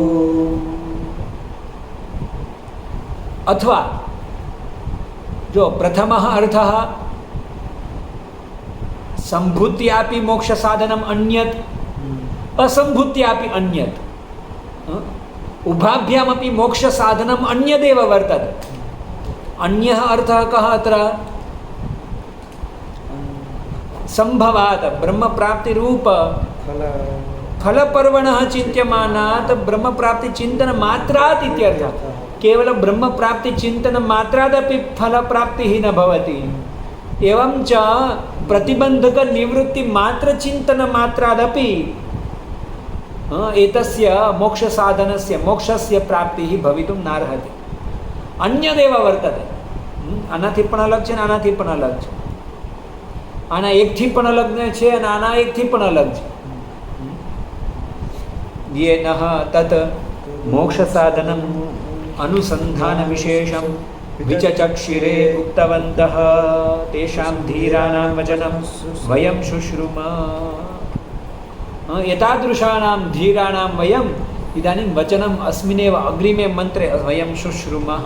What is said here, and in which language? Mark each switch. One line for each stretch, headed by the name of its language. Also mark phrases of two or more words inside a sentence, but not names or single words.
Sanskrit: अथवा जो प्रथम अर्थ संभूत्यापि मोक्ष साधनम् अन्यत् असंभूत्यापि अन्यत् उभाभ्यामपि मोक्ष साधनम् अन्यदेव वर्तते. अन्य अर्थ कः अत्र संभवात् ब्रह्म प्राप्ति रूप फल पर्वणः चिंत्यमानात् ब्रह्म प्राप्ति चिंतन मात्रात् इत्यर्थः. केवल ब्रह्म प्राप्ति चिंतन मात्रादपि फल प्राप्ति ही न भवति. एवं च प्रतिबंधक निवृत्ति मात्र चिंतन मात्रादपि एतस्य मोक्ष साधनस्य मोक्षस्य प्राप्ति ही भवितुं नार्हति. अन्यदेव वर्तते.
Gujarati: આનાથી પણ અલગ છે ને આનાથી પણ અલગ છે. આના એકથી પણ અલગ છે અને આના એકથી પણ અલગ છે.
Sanskrit: येन तत् मोक्ष साधनम् अनुसंधान विशेषं विचचक्षिरे उक्तवन्तः तेषां धीराणां वचनं वयं शुश्रुम. एतादृशानां धीराणां वयम् इदानीं वचनम् अस्मिन्नेव अग्रिमे मन्त्रे वयं शुश्रुमः.